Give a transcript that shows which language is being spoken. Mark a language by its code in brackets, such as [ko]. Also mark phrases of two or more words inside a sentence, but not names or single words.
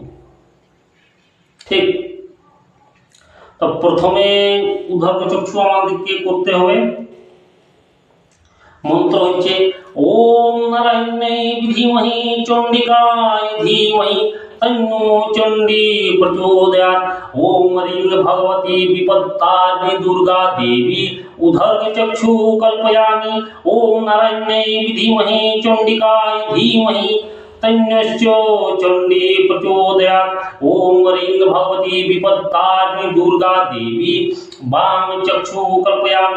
[bn] ঠিক, তো প্রথমে উদ্ধর্গ চক্ষু আমাদেরকে করতে হবে। মন্ত্র হচ্ছে [sa] ওম নারায়ণায় বিধিমহি চণ্ডিকায় ধীমহি তন্নো চণ্ডী প্রচোদয়াৎ। ওম ह्रीं भगवती विपत्तारिणी दुर्गा देवी उद्धर्ग चक्षु कल्पयामि। ओम नारायणाय विधिमहि चण्डिकाय धीमहि तन्नश्चो चण्डी प्रचोदयात्। ओम ह्रीं भगवती विपत्तारिणी दुर्गा देवी वाम चक्षु कल्पयामि।